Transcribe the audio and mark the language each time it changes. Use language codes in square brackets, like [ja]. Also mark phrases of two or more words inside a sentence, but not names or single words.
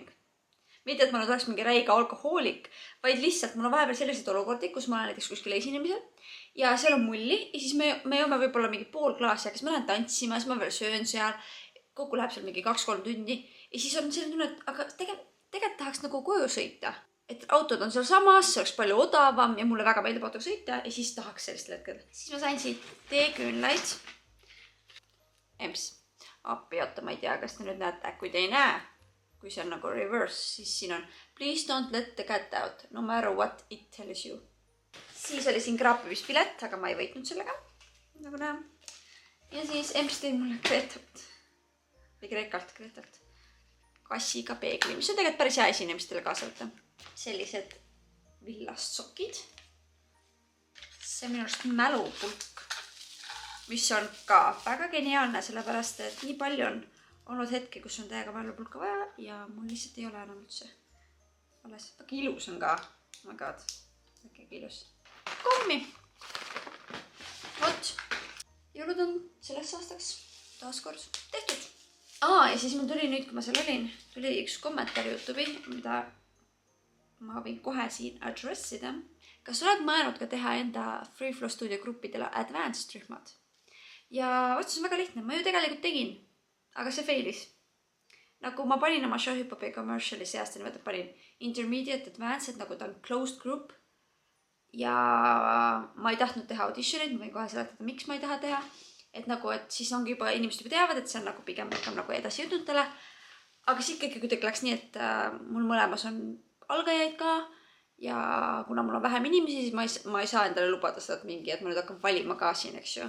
[et] Mitte, et ma nüüd oleks mingi räiga alkohoolik, vaid lihtsalt mul on vahepeal selliseid olukordi, kus ma olen näiteks kuskil esinemisel ja seal on mulli ja siis me joome võib-olla mingi pool klaasi, aga siis ma lähen tantsima, siis ma veel söön seal, kokku läheb seal mingi 2-3 tundi ja siis on selline tunne, et aga tegelikult tahaks nagu koju sõita. Et autod on seal samas, see oleks palju odavam ja mulle väga meeldib autoga sõita ja siis tahaks sellistel hetkel. Siis ma sain siit teeküünlaid. Emps, appi, oota, ma ei tea, kas te nüüd näete, kui te ei näe, kui see on nagu reverse, siis siin on [en] please don't let the cat out, no matter what it tells you. [et] Siis oli siin kraapimispilet, aga ma ei võitnud sellega, nagu näe. Ja siis Emps tõi mulle Gretalt, või Gretalt, kassiga peegli, mis on tegelikult päris hea esinemistele kaasa võtta. Sellised villast sokid. See on minu arust mälupulk, mis on ka väga geniaalne, sellepärast et nii palju on olnud hetki, kus on täiega mälupulka vaja ja mul lihtsalt ei ole enam üldse alles. Väga ilus on ka. [en] Oh my god, [et] väga ilus. Kommi. Vot. Jõulud on selleks aastaks taaskord tehtud. Ja siis mul tuli nüüd, kui ma seal olin, tuli üks kommentaar YouTube'i, mida ma võin kohe siin addressida. Kas oled mõelnud ka teha enda Free Flow Studio gruppidele advanced rühmad? Ja vastus on väga lihtne. Ma ju tegelikult tegin, aga see failis. Nagu ma panin oma Showhipopi commerciali seast ja niimoodi panin [en] intermediate advanced, [et] nagu ta on [en] closed group. [et] Ja ma ei tahtnud teha auditionid, ma võin kohe seletada, miks ma ei taha teha. Et nagu, et siis ongi juba inimesed juba teavad, et see on nagu pigem nagu edasi jõudnutele. Aga siis ikkagi kuidagi läks nii, et mul mõlemas on algajaid ka ja kuna mul on vähem inimesi, siis ma ei saa endale lubada seda, et ma nüüd hakkan valima ka siin, eks ju.